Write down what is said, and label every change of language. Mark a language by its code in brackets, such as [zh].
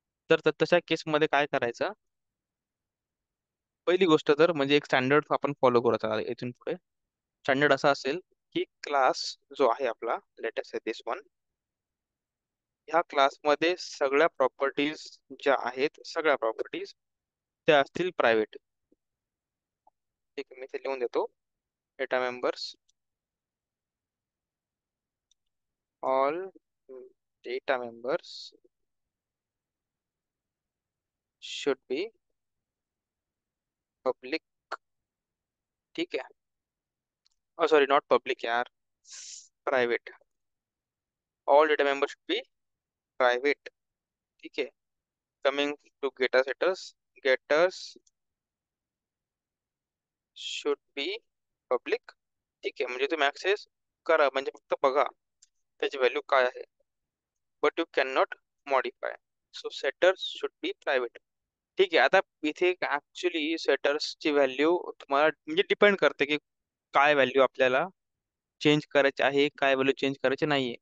[mr] तर तशा केसमध्ये काय करायचं? पहिली गोष्ट तर म्हणजे एक स्टँडर्ड आपण फॉलो करत आहोत इथून पुढे. स्टँडर्ड असा असेल की क्लास जो आहे आपला, लेटेस्ट आहे दिस वन, ह्या क्लासमध्ये सगळ्या प्रॉपर्टीज ज्या आहेत, सगळ्या प्रॉपर्टीज त्या असतील प्रायव्हेट. ठीक आहे, मी ते लिहून देतो. [en] Data members, all data members should be public. ठीक है, sorry not public यार, private. All data members should be private. ठीक है. Coming to getter setters, getters should be public. [mr] ठीक आहे, म्हणजे तुम्ही ऍक्सेस करा, म्हणजे फक्त बघा त्याची व्हॅल्यू काय आहे, [en] But you can not modify. So setters should be private. [mr] ठीक आहे, आता इथे ऍक्च्युली सेटर्सची व्हॅल्यू तुम्हाला म्हणजे डिपेंड करते की काय व्हॅल्यू आपल्याला चेंज करायची आहे, काय व्हॅल्यू चेंज करायची नाहीये.